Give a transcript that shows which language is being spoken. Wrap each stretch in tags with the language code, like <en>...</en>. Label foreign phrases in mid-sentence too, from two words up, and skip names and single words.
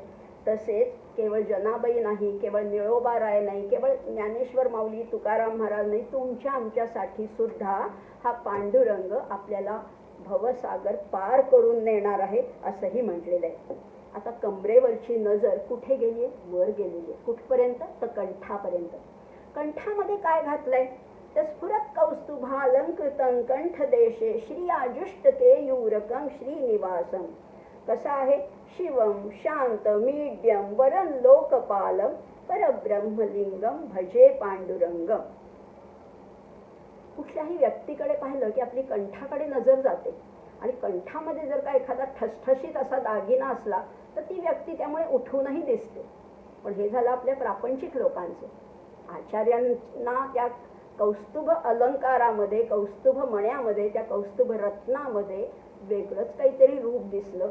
<mr>तसेच केवळ जनाबाई नाही, केवळ निळोबाराय नाही, केवळ ज्ञानेश्वर माऊली, तुकाराम महाराज नाही, तुमच्या आमच्यासाठी सुद्धा हा पांडुरंग आपल्याला भवसागर पार करून नेणार आहे असंही म्हटलेलं आहे. आता कमरेवरची नजर कुठे गेली आहे? वर गेलेली आहे. कुठपर्यंत? तर कंठापर्यंत. कंठामध्ये काय घातलंय?</mr> <sa>तर स्फुरत कौस्तुभालंकृतं कंठदेशे श्री आजुष्टकेयूरकं श्रीनिवासं.</sa> <mr>कसं आहे?</mr> <sa>शिवम शांत मीड्यम वरं लोकपालम परब्रह्मलिंगम भजे पांडुरंगम.</sa> <mr>कुठल्याही व्यक्तीकडे पाहिलं की आपली कंठाकडे नजर जाते आणि कंठामध्ये जर का एखादा ठसठशीत असा दागिना असला तर ती व्यक्ती त्यामुळे उठूनही दिसते. पण हे झालं आपल्या प्रापंचिक लोकांचं. आचार्यांना त्या कौस्तुभ अलंकारामध्ये, कौस्तुभ मण्यामध्ये, त्या कौस्तुभ रत्नामध्ये वेगळंच काहीतरी रूप दिसलं.</mr>